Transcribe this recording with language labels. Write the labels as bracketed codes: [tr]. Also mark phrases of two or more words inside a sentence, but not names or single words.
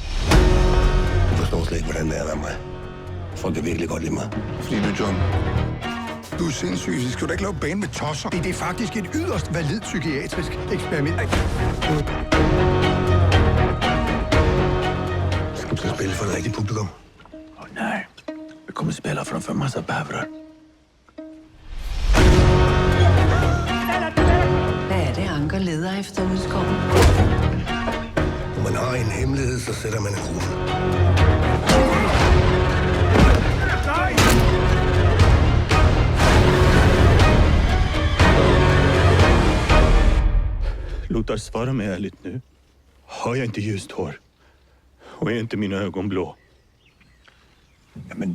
[da] Jeg forstår slet ikke, hvordan det er med mig. Folk er virkelig godt lide mig. Fordi du, John, du er sindssyg. Så skal du ikke lave bane med tosser. Det er faktisk et yderst validt psykiatrisk eksperiment. Skal du så spille for et rigtigt publikum? [sv] Nej, vi kommer spela från för massa bävrar. [da] Hvad er det, Anker leder efter ude i skoven? Når man har en hemmelighed, så sætter man en rute. [sv] Lothar, svara mig ärligt nu. Har jag inte ljust hår? Och är inte mina ögon blå?